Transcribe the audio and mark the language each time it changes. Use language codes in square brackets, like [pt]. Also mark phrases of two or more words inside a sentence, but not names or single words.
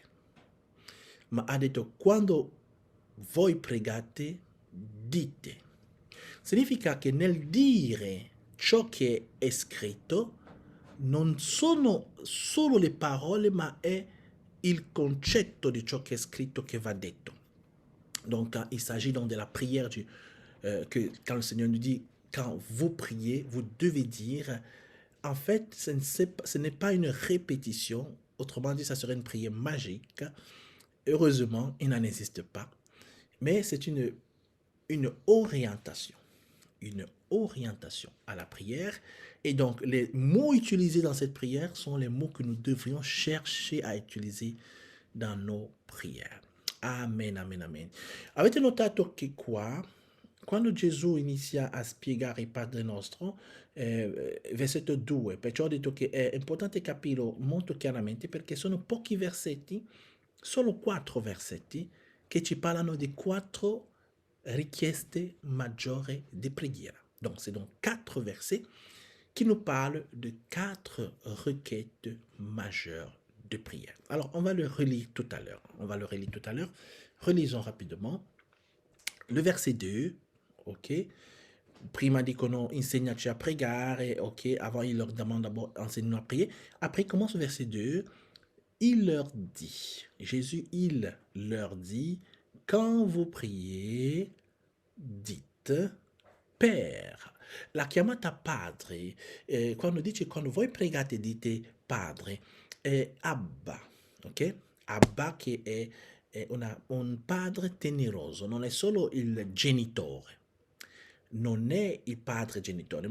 [it] Ma ha detto quando voi pregate, dite. Significa che nel dire ciò che è scritto non sono solo le parole, ma è il concetto di ciò che è scritto che va detto. [fr] Donc, il s'agit donc de la prière que quand le Seigneur nous dit, quand vous priez, vous devez dire, en fait, ce n'est pas une répétition, autrement dit, ça serait une prière magique. Heureusement, il n'en existe pas, mais c'est une orientation à la prière. Et donc, les mots utilisés dans cette prière sont les mots que nous devrions chercher à utiliser dans nos prières. Amen, amen, amen. [it] Avete notato che qua, quando Gesù inizia a spiegare il Padre nostro, versetto 2, perciò ho detto che è importante capirlo molto chiaramente perché sono pochi versetti, solo 4 versetti, che ci parlano di 4 richieste maggiori di preghiera. [fr] Donc, c'est donc 4 versets qui nous parlent de 4 requêtes majeures de prière. Alors, on va le relire tout à l'heure. Relisons rapidement. Le verset 2, ok. [it] Prima dicono insegnaci a pregare, ok. [fr] Avant, il leur demande d'abord enseigne-nous à prier. Après, il commence au verset 2. Il leur dit, Jésus, il leur dit, quand vous priez, dites Père. [it] La chiamata Padre, quando dice quando voi pregate dite Padre, è Abba, ok? Abba che è un padre teneroso, non è solo il genitore, non è il padre genitore.